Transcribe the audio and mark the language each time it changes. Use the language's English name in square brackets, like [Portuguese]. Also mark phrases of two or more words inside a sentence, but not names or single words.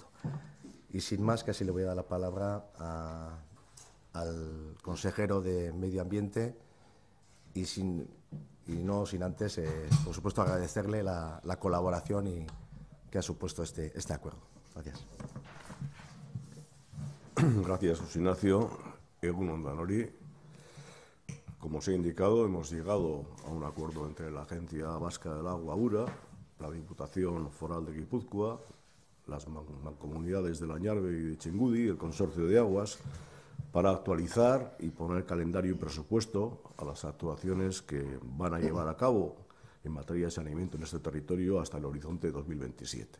[Spanish] Y sin más, casi le voy a dar la palabra al consejero de Medio Ambiente y no sin antes, por supuesto, agradecerle la colaboración que ha supuesto este acuerdo. Gracias. Gracias, José Ignacio. [Basque] Egun on danori. [Spanish] Como se ha indicado, hemos llegado a un acuerdo entre la Agencia Vasca del Agua, URA, la Diputación Foral de Guipúzcoa, las mancomunidades de la Ñarbe y de Txingudi, el Consorcio de Aguas, para actualizar y poner calendario y presupuesto a las actuaciones que van a llevar a cabo en materia de saneamiento en este territorio hasta el horizonte 2027.